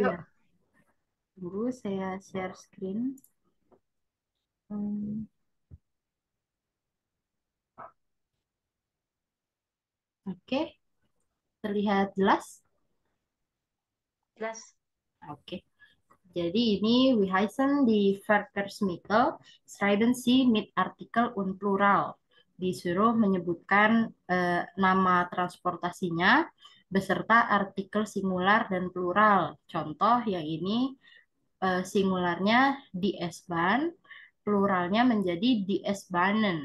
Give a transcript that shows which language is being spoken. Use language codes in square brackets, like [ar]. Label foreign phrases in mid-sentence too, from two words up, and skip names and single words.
[id] Iya, tunggu saya [en] share screen. [id] Hmm, oke, terlihat jelas. Jelas. Oke. Jadi ini [de] we heißen die Verkehrsmittel, schreiben Sie mit Artikel und Plural. [id] Disuruh menyebutkan nama transportasinya beserta artikel singular dan plural. Contoh yang ini singularnya [de] di S-Bahn, [id] pluralnya menjadi [de] di S-Bahnen.